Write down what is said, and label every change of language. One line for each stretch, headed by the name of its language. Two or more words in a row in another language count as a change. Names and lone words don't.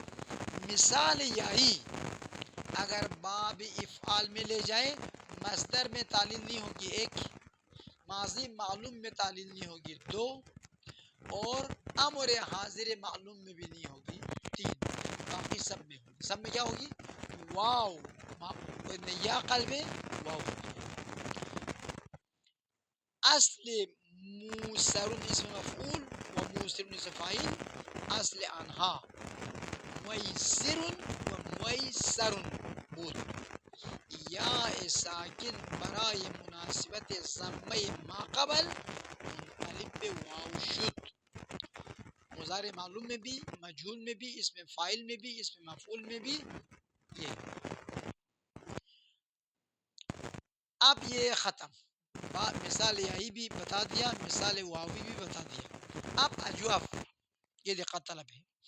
Urdu: بس مثال یہی اگر باب افعال میں لے جائے مصدر میں تعلیل نہیں ہوگی ایک، ماضی معلوم میں تعلیل نہیں ہوگی دو، اور امر حاضر معلوم میں بھی نہیں ہوگی تین، باقی سب میں ہوگی۔ سب میں کیا ہوگی؟ واو، یا قلب واو۔
Persian: اصل موسر اسم مفعول و موسر اسم فاعل، اصل انہا میسر و میسر بود، یا ساکن برای مناسبت ضمه ما قبل منقلب به واو شد۔
Urdu: مضارع معلوم میں بھی، مجہول میں بھی، اسم فاعل میں بھی، اسم مفعول میں بھی یہ۔ اب یہ ختم، مثال یہی بھی بتا دیا، مثال واوی بھی بتا دیا۔ اب اجواف، یہ دقت طلب ہے۔